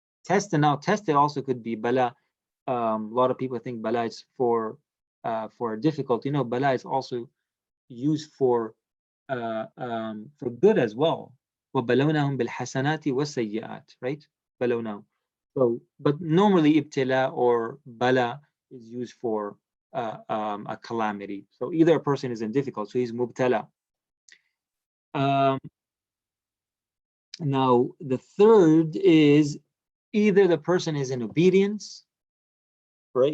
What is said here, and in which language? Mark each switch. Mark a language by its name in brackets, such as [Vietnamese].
[English] Test, and now test, it also could be bala. A lot of people think bala is for difficulty. No, bala is also used for good as well. [Arabic] وَبَلَوْنَهُمْ بِالْحَسَنَاتِ وَالسَّيِّئَاتِ, right? بَلَوْنَهُم. [English] So, but normally ibtila or bala is used for a calamity. So either a person is in difficulty, so he's mubtala. Now, the third is either the person is in obedience, right?